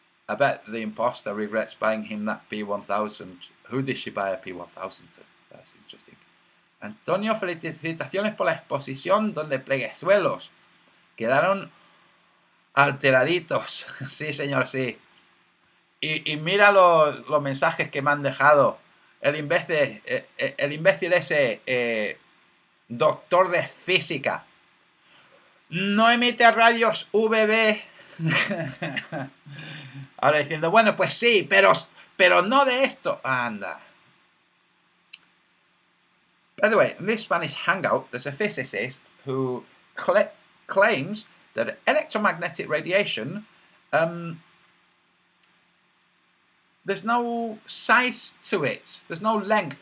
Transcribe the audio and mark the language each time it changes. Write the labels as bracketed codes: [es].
[en] I bet the imposter regrets buying him that P1000. Who did she buy a P1000 to? That's interesting. [es] Antonio, felicitaciones por la exposición donde pleguezuelos quedaron alteraditos. Sí, señor, sí. Y mira los mensajes que me han dejado. El imbécil ese, doctor de física. No emite radios UVB. Ahora diciendo, bueno, pues sí, pero no de esto. Anda. [en] By the way, in this Spanish hangout, there's a physicist who claims that electromagnetic radiation, there's no size to it. There's no length.